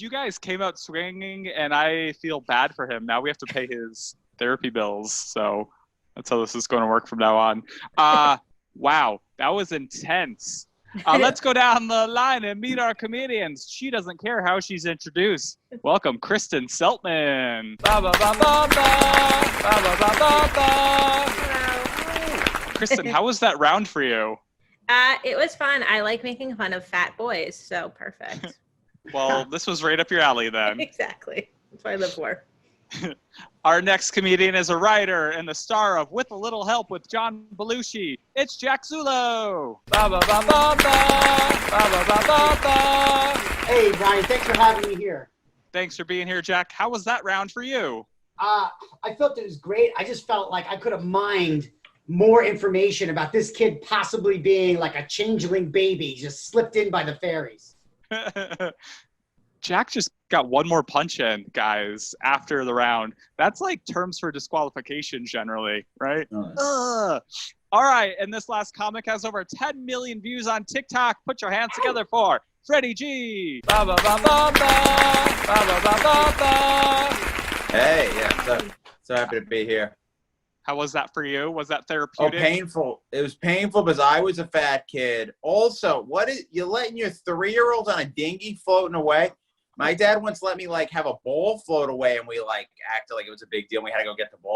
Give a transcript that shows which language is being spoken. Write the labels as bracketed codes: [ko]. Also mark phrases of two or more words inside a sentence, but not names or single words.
[en] You guys came out swinging, and I feel bad for him. Now we have to pay his therapy bills. So that's how this is going to work from now on. Wow. That was intense. Let's go down the line and meet our comedians. She doesn't care how she's introduced. Welcome, Kristin Seltman. Ba, ba, ba, ba, ba. Ba, ba, ba, ba, ba. Kristin, how was that round for you? It was fun. I like making fun of fat boys, so perfect. Well, this was right up your alley then. Exactly. That's what I live for. Our next comedian is a writer and the star of With a Little Help with John Belushi. It's Jack Zullo. Ba, ba, ba, ba, ba. Ba, ba, ba, ba, ba. Hey, Brian, thanks for having me here. Thanks for being here, Jack. How was that round for you? I felt it was great. I just felt like I could have mined more information about this kid possibly being like a changeling baby just slipped in by the fairies. Jack just got one more punch in, guys, after the round. That's like terms for disqualification generally, right? Nice. All right, and this last comic has over 10 million views on TikTok. Put your hands together for Freddy G. Ba, ba, ba, ba, ba. Ba, ba, ba, ba, ba. Hey, yeah, so happy to be here. How was that for you? Was that Oh, therapeutic? painful. It was painful because I was a fat kid. Also, you're letting your 3-year-old on a dinghy floating away? My dad once let me like have a ball float away, and we like acted like it was a big deal. And we had to go get the ball.